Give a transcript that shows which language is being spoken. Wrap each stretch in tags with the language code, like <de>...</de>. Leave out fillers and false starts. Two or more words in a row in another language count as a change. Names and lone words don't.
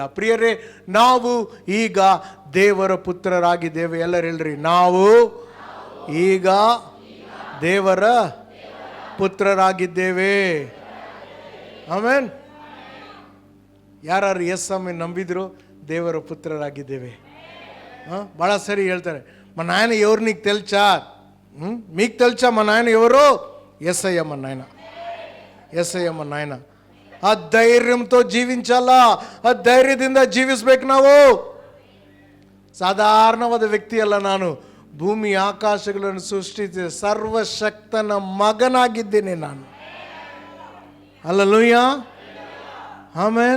<kn>ಪ್ರಿಯರೇ, ನಾವು ಈಗ ದೇವರ ಪುತ್ರರಾಗಿದ್ದೇವೆ. ಎಲ್ಲರೆಲ್ಲರಿ, ನಾವು ಈಗ ದೇವರ ಪುತ್ರರಾಗಿದ್ದೇವೆ. ಆಮೆನ್. ಯಾರು ಎಸ್ ಆಮೇನ್ ನಂಬಿದ್ರು ದೇವರ ಪುತ್ರರಾಗಿದ್ದೇವೆ. ಭಾಳ ಸರಿ ಹೇಳ್ತಾರೆ,</kn> <te>మా నాయన ఎవరు నీకు తెలుసా? మీకు తెలుసా మా నాయన ఎవరు? యేసయ్య మా నాయన, యేసయ్య మా నాయన. ఆ ధైర్యంతో జీవించల్ల,</te> <kn>ಆ ಧೈರ್ಯದಿಂದ ಜೀವಿಸ್ಬೇಕು ನಾವು. ಸಾಧಾರಣವಾದ ವ್ಯಕ್ತಿ ಅಲ್ಲ ನಾನು. ಭೂಮಿ ಆಕಾಶಗಳನ್ನು ಸೃಷ್ಟಿಸಿದ ಸರ್ವಶಕ್ತನ ಮಗನಾಗಿದ್ದೇನೆ ನಾನು. ಹಲ್ಲೆಲೂಯಾ, ಆಮೆನ್.</kn>